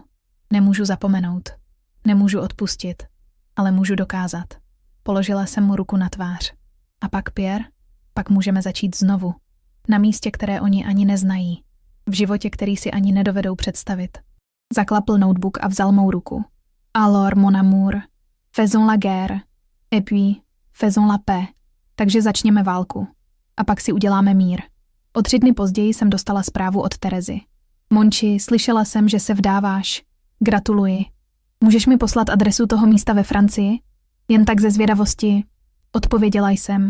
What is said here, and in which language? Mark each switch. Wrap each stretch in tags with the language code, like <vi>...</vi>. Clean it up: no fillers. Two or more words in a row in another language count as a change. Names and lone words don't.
<cs>Nemůžu zapomenout. Nemůžu odpustit. Ale můžu dokázat. Položila jsem mu ruku na tvář. A pak Pierre? Pak můžeme začít znovu. Na místě, které oni ani neznají. V životě, který si ani nedovedou představit. Zaklapl notebook a vzal mou ruku.</cs> <fr>Alors, mon amour, faisons la guerre. Et puis, faisons la paix.</fr> <cs>Takže začněme válku. A pak si uděláme mír. O 3 dny později jsem dostala zprávu od Terezy. Monči, slyšela jsem, že se vdáváš. Gratuluji. Můžeš mi poslat adresu toho místa ve Francii? Jen tak ze zvědavosti. Odpověděla jsem.</cs>